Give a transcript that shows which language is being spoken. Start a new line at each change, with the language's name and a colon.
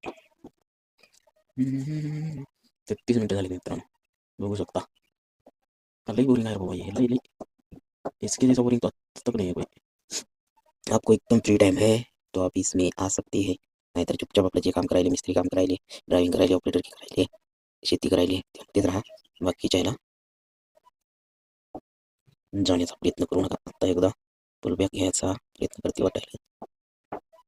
Marathi: हम्म, 33 मिनिटं झाली मित्रांनो, बघू शकता. लई बोरिंग आहे बाबा,
Hindi: ये लई इसके जैसा बोरिंग तो आज तक नहीं है कोई. आपको एकदम फ्री टाइम है तो आप इसमें आ सकते हैं.
Marathi: नाहीतर चुपचाप आपलं जे काम करायले, मिस्त्री काम करायले, ड्रायव्हिंग करायले, ऑपरेटरची करायले, शेती करायली, तेच राहा. बाकीच्या ह्याला जाण्याचा प्रयत्न करू नका. आता एकदा पुलबॅक घ्यायचा प्रयत्न करते वाटायला.